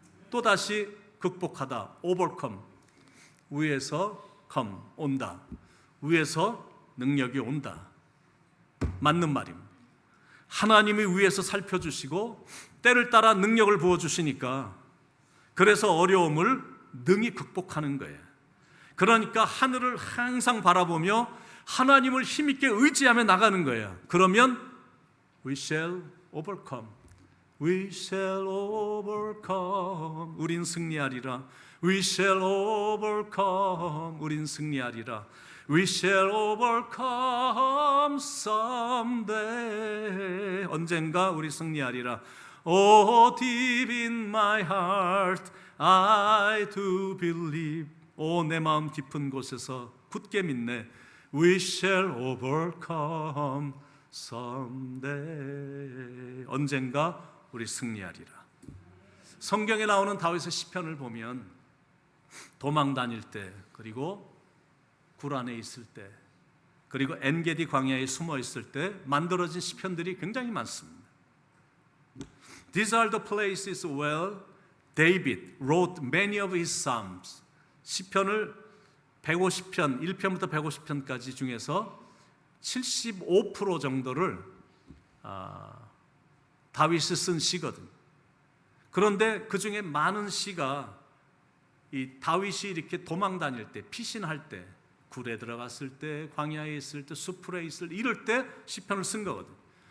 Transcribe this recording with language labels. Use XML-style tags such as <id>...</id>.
<ko>또다시 극복하다, overcome, 위에서 come, 온다, 위에서 능력이 온다. 맞는 말입니다. 하나님이 위에서 살펴주시고 때를 따라 능력을 부어주시니까 그래서 어려움을 능히 극복하는 거예요. 그러니까 하늘을 항상 바라보며 하나님을 힘있게 의지하며 나가는 거예요.</ko> <en>그러면 we shall overcome, we shall overcome,</en> <ko>우린 승리하리라.</ko> <en>we shall overcome,</en> <ko>우린 승리하리라.</ko> <en>we shall overcome someday,</en> <ko>언젠가 우리 승리하리라.</ko> <en>Oh, deep in my heart, I do believe.</en> <ko>오, 내 마음 깊은 곳에서 굳게 믿네.</ko> <en>We shall overcome someday.</en> <ko>언젠가 우리 승리하리라. 성경에 나오는 다윗의 시편을 보면 도망 다닐 때, 그리고 굴 안에 있을 때, 그리고 엔게디 광야에 숨어 있을 때 만들어진 시편들이 굉장히 많습니다.</ko> <en>These are the places where David wrote many of his psalms.</en> <ko>시편을 150편, 1편부터 150편까지 중에서 75% 정도를 다윗이 쓴 시거든. 그런데 그 중에 많은 시가 이 다윗이 이렇게 도망 다닐 때, 피신할 때, 굴에 들어갔을 때, 광야에 있을 때, 숲에 있을 때, 이럴 때 시편을 쓴 거거든.</ko>